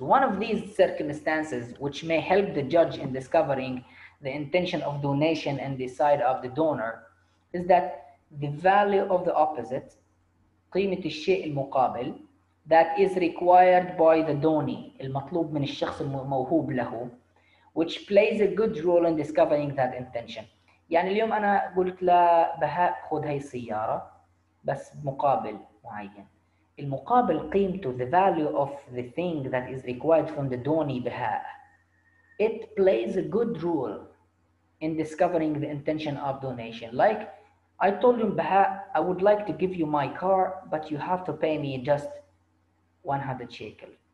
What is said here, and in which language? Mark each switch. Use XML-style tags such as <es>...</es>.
<en>One of these circumstances which may help the judge in discovering the intention of donation and the side of the donor is that the value of the opposite,</en> <ar>قيمة الشيء المقابل,</ar> <en>that is required by the donee,</en> <ar>المطلوب من الشخص الموهوب له,</ar> <en>which plays a good role in discovering that intention.</en> <ar>يعني اليوم أنا قلت لبهاء خذ هاي السيارة بس بمقابل معين. المقابل قيمته,</ar> <en>the value of the thing that is required from the donee بهاء, it plays a good role in discovering the intention of donation. Like I told him, Baha, I would like to give you my car, but you have to pay me just 100 shekel.</en>